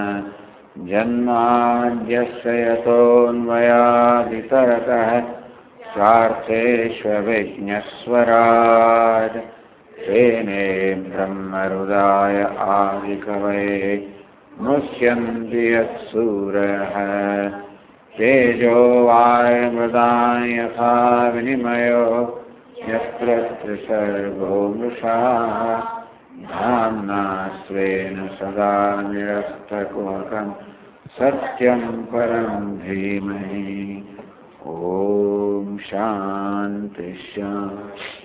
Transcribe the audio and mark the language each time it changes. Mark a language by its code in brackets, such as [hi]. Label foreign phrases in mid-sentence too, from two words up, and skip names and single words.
[sa] जन्माद्यस्य यतोन्वयादितरतः स्वार्थेष्वविघ्नस्वराट तेने ब्रह्महृदाय आदिकवये मुह्यन्ति यत्सूरयः. तेजो वायुमृदां यथा विनिमयो यत्र त्रिसर्गो मृषा धाम्ना स्वेन सदा निरस्तकुहकं सत्यं परं धीमहि. ओम शांति शांति.